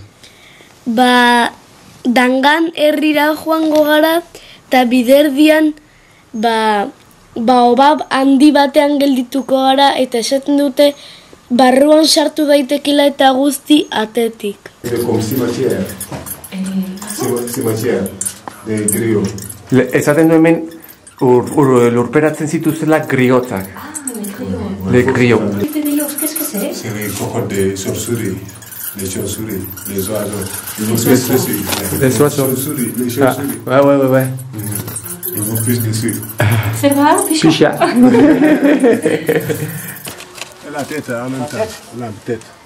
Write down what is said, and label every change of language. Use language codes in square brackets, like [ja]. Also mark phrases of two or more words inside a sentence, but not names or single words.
[eu] Ba, dangan herrira joango gara, eta biderdian, obab handi batean geldituko gara, eta esaten dute, barruan sartu daitekela eta guzti atetik. Esaten du hemen lurperatzen zituzela griotzak. [fr] Le grio. C'est les cocottes de chauves-souris. Les chauves-souris, les oiseaux. Les oiseaux. Les chauves-souris. Ouais. Ils vont plus dessus. C'est vrai, Picha. La tête en même temps. La tête.